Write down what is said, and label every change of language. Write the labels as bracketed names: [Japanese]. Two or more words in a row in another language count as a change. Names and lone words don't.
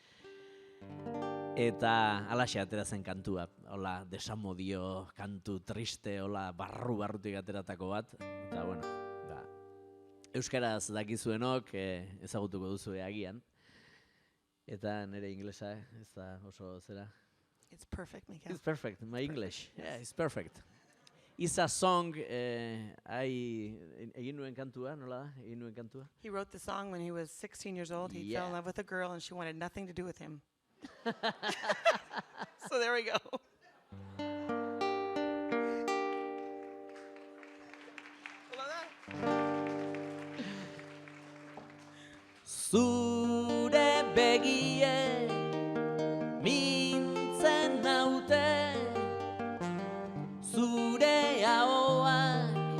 [Basque] Eta alaxe atera zen kantua, hola, desamodio, kantu triste, hola, barrutik ateratako bat. Eta bueno, euskaraz dakizuenok ezagutuko duzu agian. Eta nire inglesa ez da oso zera. [English] It's perfect, Mikel. It's perfect, my English. Yeah, it's perfect. It's a song, [Basque] egin nuen kantua, nola da? Egin nuen kantua? [English] He wrote the song when he was 16 years old. He fell in love with a girl and she wanted nothing to do with him. So there we go. [Basque] Zure begie mintzen naute, zure ahoak